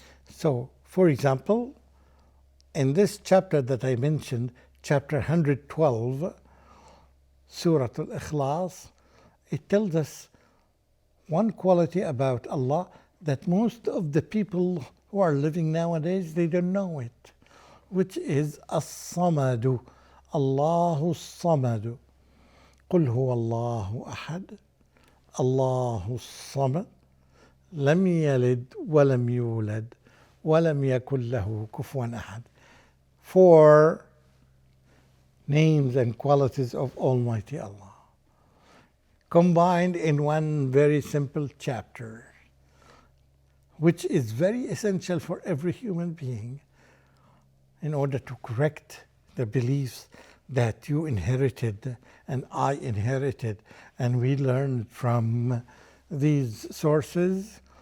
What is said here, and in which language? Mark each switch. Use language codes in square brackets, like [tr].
[en] So, for example, in this chapter that I mentioned, chapter 112, Surah al Ikhlas, it tells us one quality about Allah that most of the people who are living nowadays, they don't know it, which is As-Samadu, Allahu Samadu. [ar] قل هو الله أحد الله الصمد لم يلد ولم يولد ولم يكن له كفوا أحد. [en] 4 names and qualities of Almighty Allah, combined in one very simple chapter, which is very essential for every human being in order to correct the beliefs that you inherited and I inherited and we learned from these sources.